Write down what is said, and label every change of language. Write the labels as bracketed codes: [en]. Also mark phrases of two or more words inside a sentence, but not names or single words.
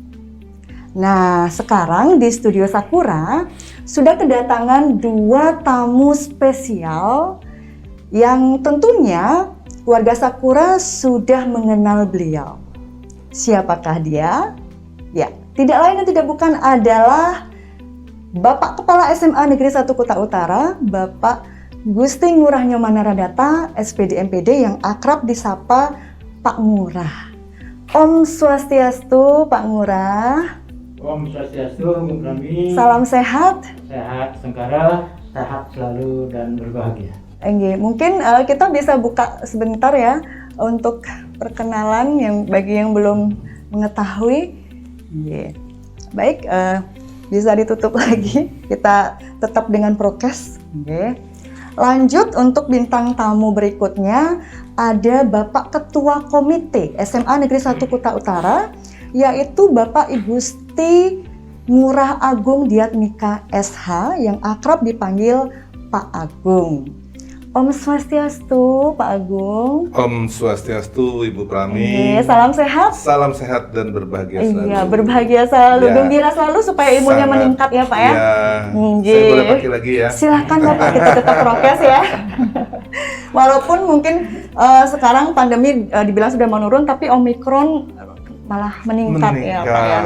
[id] Nah, sekarang di Studio Sakura sudah kedatangan 2 tamu spesial yang tentunya warga Sakura sudah mengenal beliau. Siapakah dia? Ya, tidak lain dan tidak bukan adalah Bapak Kepala SMA Negeri 1 Kuta Utara, Bapak Gusti Ngurah Nyomanarandata, SPD MPD yang akrab disapa Pak Ngurah. [ban] Om Swastiastu, Pak Ngurah. Om Swastiastu, Bu Prami. [id] Salam sehat. Sehat, Sengkara, sehat selalu dan berbahagia. Mungkin kita bisa buka sebentar ya untuk perkenalan yang bagi yang belum mengetahui. Baik, bisa ditutup lagi. Kita tetap dengan prokes. Lanjut untuk bintang tamu berikutnya ada Bapak Ketua Komite SMA Negeri 1 Kuta Utara, yaitu Bapak Ibu Gusti Ngurah Agung Diatmika SH yang akrab dipanggil Pak Agung. [ban] Om Swastiastu, Pak Agung. Om Swastiastu, Ibu Prami. [id] Salam sehat. Salam sehat dan berbahagia selalu. Iya, berbahagia selalu, gembira selalu supaya ilmunya meningkat ya Pak ya. Saya boleh pakai lagi ya. Silakan Bapak, kita tetap prokes ya. Walaupun mungkin sekarang pandemi dibilang sudah menurun, tapi Omikron malah meningkat ya Pak ya.